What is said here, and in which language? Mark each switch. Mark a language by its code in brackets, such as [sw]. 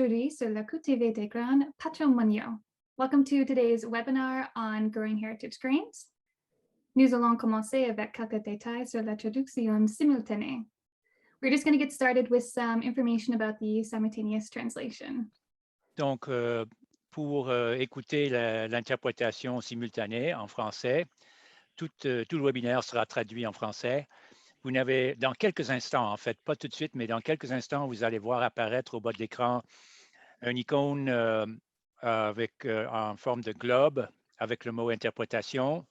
[fr] sur le cultivé des grains patrimoniaux. [en] Welcome to today's webinar on growing heritage grains. [fr] Nous allons commencer avec quelques détails sur la traduction simultanée. [en] We're just going to get started with some information about the simultaneous translation. [fr] Donc, pour écouter l'interprétation simultanée en français, tout le webinaire sera traduit en français. Vous n'avez, dans quelques instants, en fait, pas tout de suite, mais dans quelques instants, vous allez voir apparaître au bas de l'écran une icône en forme de globe avec le mot interprétation.